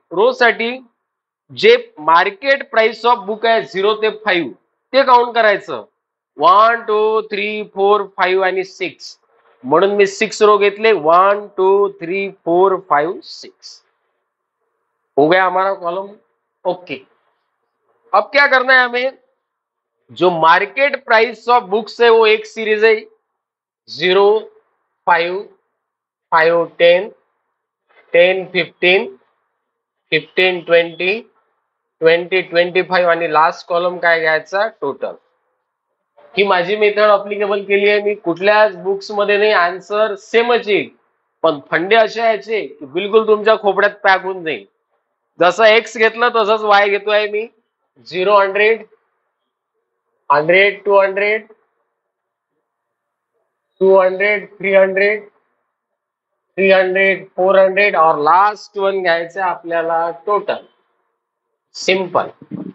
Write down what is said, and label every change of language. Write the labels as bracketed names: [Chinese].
[Marathi] Row साठी जे market price of book आहे 0 ते 5 ते काउंट करायचं, 1, 2, 3, 4, 5 आणि 6, म्हणून मी 6 रो घेतले, 1, 2, 3, 4, 5, 6 [Hindi] हो गया हमारा कॉलम। ओके, अब क्या करना है हमें, जो मार्केट प्राइस ऑफ बुक्स है वो एक सीरीज है, 0, 5, 5, 10, 10, 15, 15, 20, 20, 25 [Marathi] आणि लास्ट कॉलम काय घ्यायचा, टोटल। ही माझी मेथड अप्लिकेबल केली आहे मी, कुठल्याच बुक्स मध्ये नाही, आन्सर सेमच येईल, पण फंडे असे यायचे की बिलकुल तुमच्या खोपड्यात पॅक होऊन जाईल। जसं एक्स घेतलं तसंच वाय घेतोय मी, 0, 100, 100, 200, 200, 300, 300, 400 और लास्ट वन घ्यायचं आपल्याला टोटल, सिंपल।